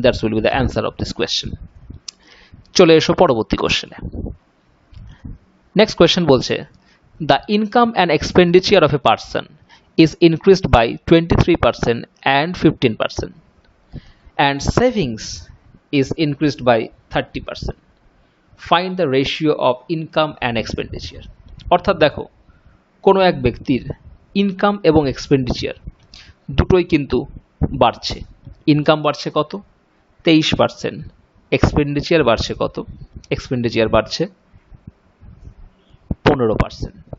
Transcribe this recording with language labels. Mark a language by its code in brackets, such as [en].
[en] That's will be the answer of this question. [bn] চলে এসো পরবর্তী কোশ্চেনে। [en] Next question বলছে the income and expenditure of a person is increased by 23% and 15%, and savings is increased by 30%. Find the ratio of income and expenditure. [bn] অর্থাৎ দেখো, কোনো এক ব্যক্তির ইনকাম এবং এক্সপেন্ডিচার দুটোই কিন্তু বাড়ছে। ইনকাম বাড়ছে কত? 23%। এক্সপেন্ডিচার বাড়ছে কত? এক্সপেন্ডিচার বাড়ছে 15%।